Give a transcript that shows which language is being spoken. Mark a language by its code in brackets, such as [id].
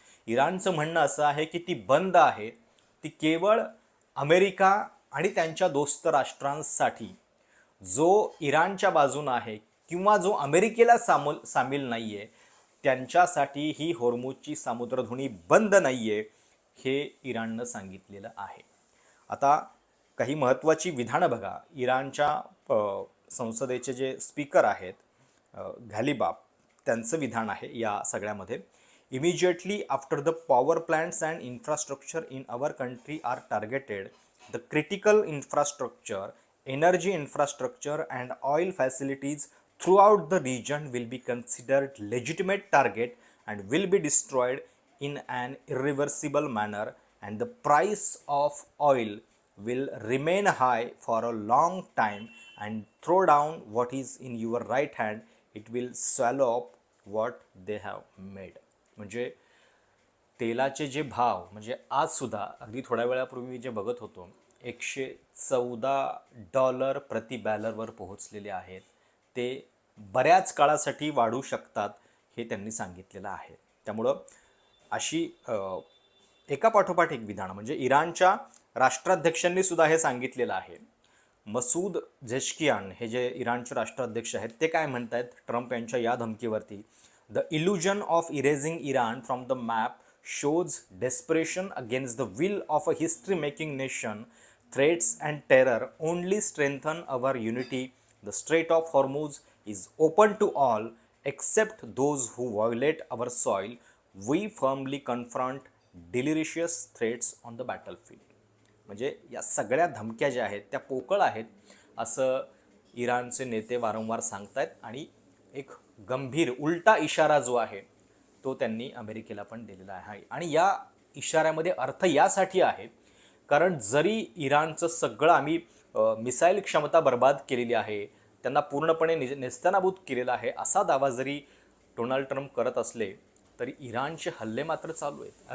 [mr] इराणचं म्हणणं असं आहे की ती बंद आहे, ती केवळ अमेरिका आणि त्यांच्या दोस्त राष्ट्रांसाठी, जो इराणच्या बाजून आहे किंवा जो अमेरिकेला सामील नाही आहे, त्यांच्यासाठी ही होर्मुझची सामुद्रधुनी बंद नाही आहे, हे इराणनं सांगितलेलं आहे. आता काही महत्त्वाची विधानं बघा. इराणच्या संसदेचे जे स्पीकर आहेत घालिबाफ, त्यांचं विधान आहे या सगळ्यामध्ये, [en] Immediately after the power plants and infrastructure in our country are targeted, the critical infrastructure, energy infrastructure and oil facilities throughout the region will be considered legitimate target and will be destroyed in an irreversible manner, and the price of oil will remain high for a long time, and throw down what is in your right hand, it will swallow up what they have made. [mr] म्हणजे तेलाचे जे भाव, म्हणजे आज सुद्धा अगदी थोड्या वेळापूर्वी जे बघत होतो, $114 प्रति बॅलरवर पोहोचलेले आहेत. ते बऱ्याच काळासाठी वाढू शकतात हे त्यांनी सांगितलेलं आहे. त्यामुळं अशी एका पाठोपाठ एक विधान, म्हणजे इराणच्या राष्ट्राध्यक्षांनी सुद्धा हे सांगितलेलं आहे. मसूद झेशकियान हे जे इराणचे राष्ट्राध्यक्ष आहेत, ते काय म्हणत आहेत ट्रम्प यांच्या या धमकीवरती, [en] The illusion of erasing Iran from the map shows desperation against the will of a history making nation, threats and terror only strengthen our unity, the strait of Hormuz is open to all except those who violate our soil. We firmly confront delirious threats on the battlefield. [mr] म्हणजे या सगळ्या धमक्या ज्या आहेत त्या पोकळ आहेत असं इराणचे नेते वारंवार सांगतायत. आणि एक गंभीर उलटा इशारा जो आहे तो त्यांनी अमेरिकेला पण दिलेला आहे. आणि या इशाऱ्यामध्ये अर्थ यासाठी आहे कारण जरी इराणचं सगळं आम्ही मिसाईल क्षमता बर्बाद केलेली आहे, त्यांना पूर्णपणे नेस्तनाबूत केलेला आहे, असा दावा जरी डोनाल्ड ट्रम्प करत असले तरी इराणचे हल्ले मात्र चालू आहेत.